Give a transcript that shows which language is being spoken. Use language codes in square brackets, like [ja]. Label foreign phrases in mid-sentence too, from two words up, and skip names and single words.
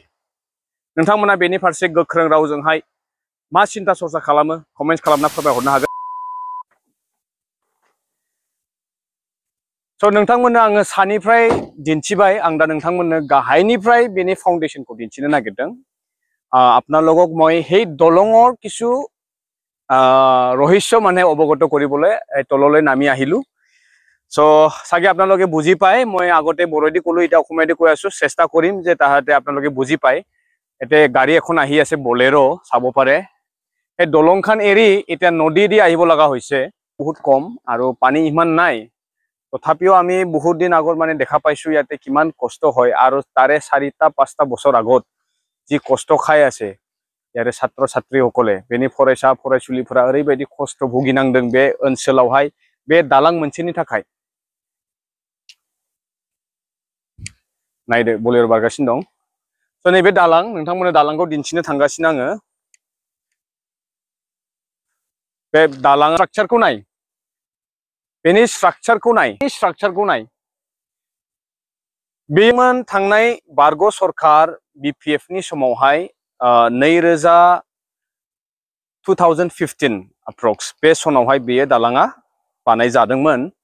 [brx] नोंथांमोना बेनि फारसे गोख्रों रावजोंहाय मा सिन्था सरसा खालामो कमेन्ट खालामना फोरमायहरनो हागोन। स' नोंथांमोननो आङो सानिफ्राय दिन्थिबाय आं दा नोंथांमोननो गाहायनिफ्राय बेनि फाउन्डेशनखौ दिन्थिनो नागिरदों। [as] আপোনালোকক মই সেই দলঙৰ কিছু ৰহস্য মানে অৱগত কৰিবলৈ তললৈ নামি আহিলো। চ' চাগে আপোনালোকে বুজি পায় মই আগতে বড়োদি ক'লো এতিয়া অসমীয়াদি কৈ আছো চেষ্টা কৰিম যে তাহাতে আপোনালোকে বুজি পায়। এতিয়া গাড়ী এখন আহি আছে বলেৰো চাব পাৰে। এই দলংখন এৰি এতিয়া নদী দি আহিব লগা হৈছে বহুত কম আৰু পানী ইমান নাই তথাপিও আমি বহুত দিন আগত মানে দেখা পাইছো ইয়াতে কিমান কষ্ট হয় আৰু তাৰে 4-5 বছৰ আগত যি কষ্ট খাই আছে ইয়াৰে ছাত্ৰ ছাত্ৰীসকলে [brx] बेनि फरायसा फरायसुलिफोरा ओरैबायदि खस्थ' भुगिनांदों बे ओनसोलावहाय बे दालां मोनसेनि थाखाय। नायदो बलेरो बारगासिनो दं। स' नैबे दालां नोंथांमोननो दालांखौ दिन्थिनो थांगासिनो आङो। बे दालां स्ट्राक्चारखौ नाय बेनि स्ट्राक्चारखौ नाय बेमोन थांनाय बारग' सरकार BPF नि समावहाय 2015 अप्रक्स बे सनावहाय बेयो दालाङा बानाय जादोंमोन।